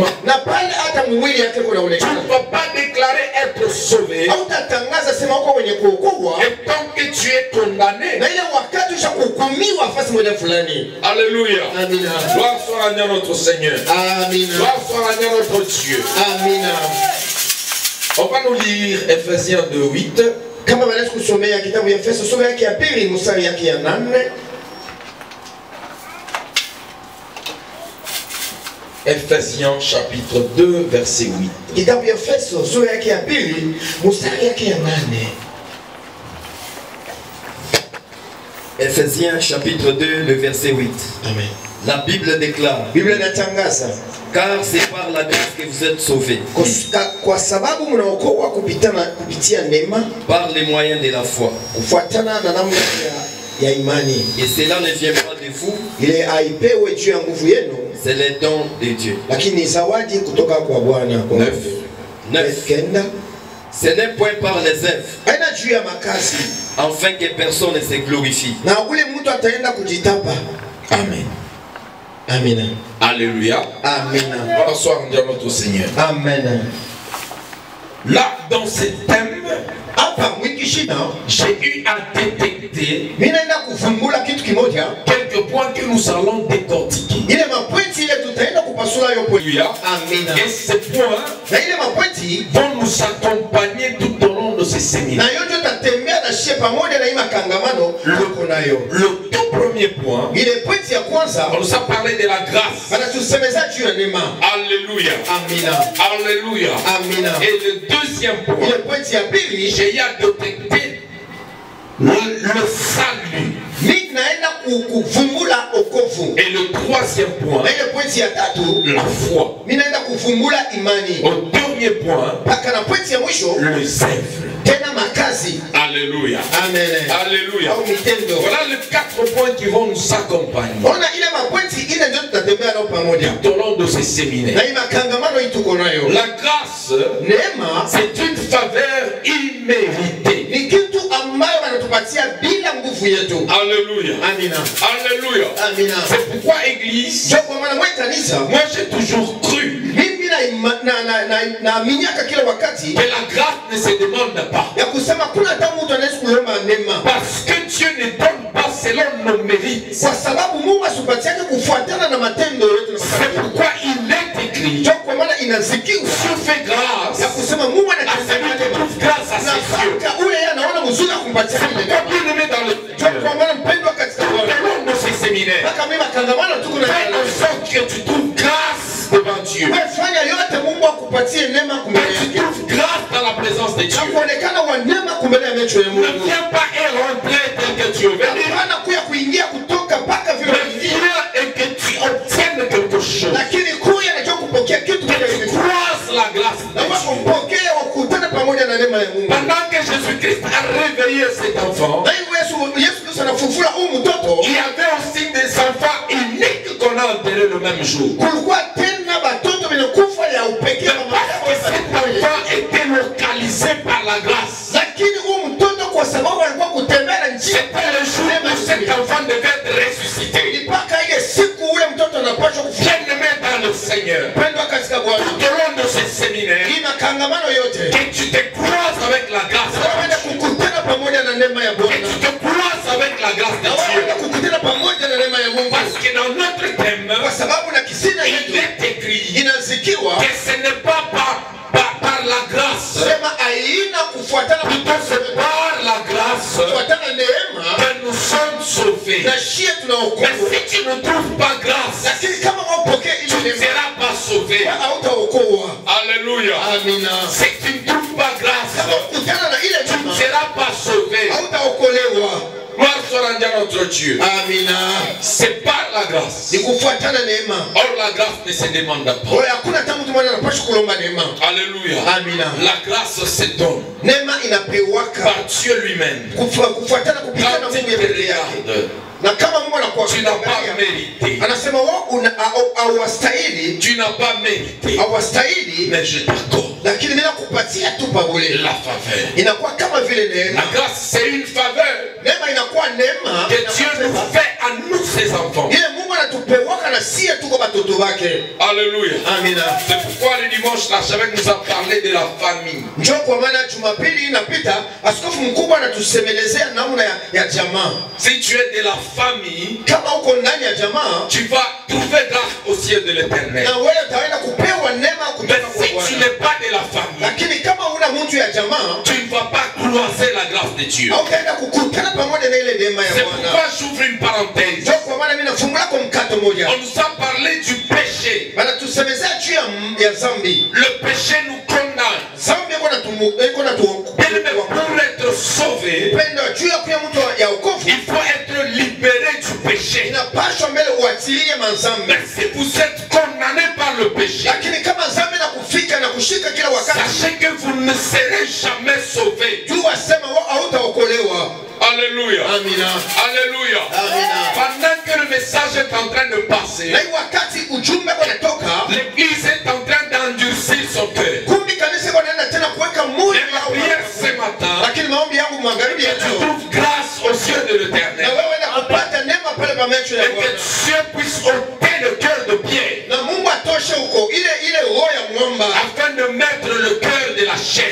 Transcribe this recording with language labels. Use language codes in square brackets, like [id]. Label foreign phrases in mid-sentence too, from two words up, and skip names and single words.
[fr] Tu ne peux pas déclarer être sauvé et tant que tu es condamné. Alléluia. Gloire soit à notre Seigneur. Gloire soit à notre Dieu. On va nous lire Ephésiens 2:8. [sw] Kama wanaweza kusomea kitabu ya Efeso sura yake ya 2 mstari yake ya 8. [fr] Ephésiens chapitre 2 verset 8. [sw] Kitabu ya Efeso sura yake ya pili mstari yake ya 8. [fr] Ephésiens chapitre 2 le verset 8. Amen. La Bible déclare: [sw] Biblia inatangaza, [fr] car c'est par la grâce que vous êtes sauvés, [sw] kwa sababu mnaokoa kupitia neema, [fr] par les moyens de la foi. [sw] Kufuatana na namna ya imani. [fr] Et cela ne vient pas de vous, [sw] Ile haipewi juu ya nguvu yenu, [fr] c'est le don de Dieu. [sw] lakini zawadi kutoka kwa Bwana. 9. Kenda. [fr] Ce n'est point par les œuvres, [sw] Haina juu ya makazi, [fr] afin que personne ne se glorifie. [sw] na ule mtu ataenda kujitapa. Amen. Amina. [fr] Alléluia. [sw] Amina. [fr] Bonsoir, Dieu notre Seigneur. Amen. Là, dans ce thème, [sw] Hapa mwikishina [fr] j'ai eu à détecter [sw] mimi naenda kuvumbula kitu kimoja, [fr] quelques points que nous allons décortiquer. [sw] ile mapointi ile tutaenda kupasula hiyo pointi. [fr] Alléluia. [sw] Amina. [fr] Et ces points [sw] Na ile mapointi [fr] vont nous accompagner tout au long de ce [sw] na [fr] séminaire. [sw] yote tutatembea na shie pamoja na hii makangamano tuko nayo. [fr] Le tout premier point, [sw] Ile pointi ya kwanza [fr] on nous a parlé de la grâce. [sw] anatusemeza juu ya neema. [fr] Alléluia. [sw] Amina. [fr] Alléluia. [sw] Amina. [fr] Et le deuxième point, [sw] Ile pointi ya pili [fr] j'ai eu à détecter le salut. [sw] mimi naenda kuvumbula okovu. [fr] Et le troisième point, [sw] Na ile pointi ya tatu [fr] la foi. [sw] mimi naenda kuvumbula imani. [fr] Au dernier point, [sw] Mpaka na pointi ya mwisho [fr] le zèle. [sw] tena makazi. [fr] Alléluia. Amen. Alléluia. [sw] Au mitendo. [fr] Voilà les 4 points qui vont nous accompagner [sw] Ona ile mapointi ile ndio tutatembea nao pamoja. [fr] tout au long de ce séminaire. [sw] Na hii makangamano hii tuko nayo. [fr] La grâce, [sw] Neema [fr] c'est une faveur imméritée. [sw] ni kitu ambayo wanatupatia bila nguvu yetu. [fr] Alléluia. [sw] Amina. [fr] Alléluia. [sw] Amina. [fr] C'est pourquoi, Église, [sw] Ndio kwa maana mwa kanisa [fr] moi j'ai toujours cru [sw] mimi naaminiaka kila wakati [fr] que la grâce ne se demande pas. [sw] ya kusema kuna hata mtu anaweza kulomba neema, [fr] Parce que Dieu ne donne pas selon nos mérites. [sw] kwa sababu Mungu asipatiake kufuatana na matendo yetu na [fr] C'est [sw] matakatifu. [fr] pourquoi il est écrit: [sw] Ndio kwa maana inazikiwa [fr] Dieu fait grâce [sw] ya kusema Mungu [fr] à celui qui [sw] anatenda [fr] trouve grâce à [sw] na [fr] ses yeux. [sw] mpaka ule yeye anaona mzuri kumpatia [fr] Pourquoi, [sw] neema. [fr] bien-aimé dans le [sw] Ndio [fr] Seigneur, [sw] kwa maana mpendwa katika [fr] tout [sw] Bwana, [fr] au long de ces séminaires, [sw] mpaka mimi makangamano tuko na [fr] fais en sorte que tu trouves grâce devant Dieu. [sw] wewe fanya yote Mungu akupatie neema [fr] Que [sw] kumbele [fr] tu [sw] yake. [fr] trouves grâce dans la présence de [sw] Na [fr] Dieu. [sw] kuonekana wa neema kumbele ya macho ya [fr] Ne [sw] Mungu. [fr] viens pas et rentrer tel que tu veux venir. [sw] Hapana kuya kuingia kutoka mpaka vile [fr] Mais viens et que tu obtiennes quelque chose. [sw] lakini kuya na kupokea kitu kile [fr] Tu [sw] kile. [fr] croises la grâce de [sw] Na kwa [fr] Dieu. [sw] kumpokea wakutana pamoja na neema ya Mungu. [fr] Pendant que Jésus-Christ a réveillé cet enfant, [sw] Na hivyo Yesu Kristo anafufua huyu mtoto, [fr] il y avait aussi des enfants uniques qu'on a enterrés le même jour. [sw] kulikuwa tena batoto wenye kufa ya upekee [fr] Mais parce que cet enfant était localisé par la grâce, [sw] lakini huyu mtoto kwa sababu alikuwa kutembea na njia [fr] c'était le jour où cet enfant devait être ressuscité. [sw] mpaka ile siku ule mtoto anapaswa kufufuka. [fr] Bien-aimé dans le Seigneur, [sw] Pendwa katika Bwana, [fr] tout au long de ce séminaire, [sw] hii makangamano yote [fr] que tu te croises avec la grâce de [sw] waende [fr] Dieu. [sw] kukutana pamoja na neema ya [fr] Que [sw] Bwana, [fr] tu te croises avec la grâce de [sw] na [fr] Dieu. [sw] waende kukutana pamoja na neema ya Mungu, [fr] Parce que dans notre thème, [sw] kwa sababu na kisina [fr] il [sw] yetu [fr] est écrit [sw] inazikiwa [fr] que ce n'est pas par la grâce, [sw] sema aina kufuatana [fr] plutôt c'est par la grâce [sw] kufuatana neema [fr] que nous sommes sauvés. [sw] na shie [fr] Mais [sw] tunaokoka, [fr] si tu ne trouves pas grâce, [sw] lakini kama wapokee [fr] tu [sw] ile [fr] ne [sw] neema [fr] seras pas sauvé. [sw] hautaokoa. [fr] Alléluia. [sw] Amina. [fr] Si tu ne trouves pas grâce, [sw] Kama kukutana na ile [fr] tu ne [sw] neema [fr] seras pas sauvé. [sw] hautaokolewa. [fr] Gloire soit à notre Dieu. [sw] Amina. [fr] C'est par la grâce. [sw] Ni kufuatana neema. [fr] Or la grâce ne se demande pas. [sw] Oya, hakuna hata mtu mmoja anapaswa kulomba neema. [fr] Alléluia. [sw] Amina. [fr] La grâce se donne [sw] Neema inapewaka [fr] par Dieu lui-même. [sw] kufuatana kupitana [fr] Quand [sw] Mungu [fr] tu [sw] ya [fr] te [sw] pekee yake. [fr] regardes, [sw] Na kama Mungu anakuwa [fr] tu n'as pas mérité. [sw] anasema wao hawastahili, [fr] Tu n'as pas mérité. [sw] hawastahili, [fr] Mais je t'accorde [sw] lakini mimi nakupatia tu pabule. [fr] la faveur. [sw] Inakuwa kama vile neema. [fr] La grâce, c'est une faveur [sw] Neema inakuwa neema [fr] que Dieu nous fait à nous, ses enfants. [sw] ile Mungu anatupewaka na sie tuko batoto wake. [fr] Alléluia. [sw] Amina. [fr] C'est pourquoi le dimanche, l'archevêque nous a parlé de la famille. [sw] Njoo kwa maana Jumapili inapita, askofu mkubwa anatusemelezea namna ya jamaa. [fr] Si tu es de la famille, [sw] Kama uko ndani ya jamaa, [fr] tu vas trouver grâce au ciel de l'Éternel. [sw] na wewe utaenda kupewa neema kutoka [fr] Mais [sw] kwa [fr] si tu [sw] Bwana. [fr] n'es pas de la famille, [sw] Lakini kama una mtu ya jamaa, [fr] tu ne vas pas croiser la grâce de Dieu. [sw] hautaenda kukutana pamoja na ile neema ya [fr] C'est [sw] Bwana. [fr] pourquoi j'ouvre une parenthèse. [sw] Njoo kwa maana mimi nafungula kwa mkato moja. [fr] On nous a parlé du péché. [sw] tusemezea juu ya zambi. [fr] Le péché nous condamne. [sw] Zambi iko [fr] Bien, mais pour être sauvé, [sw] upendo juu ya kuya mtu ya wokovu, [fr] il faut être libéré du péché. [sw] inapaswa mbele uachilie mazambi. [fr] Mais si vous êtes condamné par le péché, [sw] Lakini kama zambi na kufika na kushika kila wakati, [fr] sachez que vous ne serez jamais sauvé. [sw] jua sema hautaokolewa. [fr] Alléluia. [sw] Amina. [fr] Alléluia. [sw] Amina. [fr] Pendant que le message est en train de passer, [sw] Na hii wakati ujumbe unatoka, [fr] l'église est en train d'endurcir son cœur. [sw] kumbi kanisa wanaenda tena kuweka moyo [fr] Et ma prière ce matin, [sw] lakini maombi yangu magharibi ya [fr] que tu [sw] leo, [fr] trouves grâce aux yeux de [sw] na [fr] l'Éternel. [sw] wewe na kupata neema pale pa macho ya [fr] Et que [sw] Bwana, [fr] Dieu puisse ôter le cœur de pierre [sw] na Mungu atoshe huko ile roho ya mwamba, [fr] afin de mettre le cœur de la chair.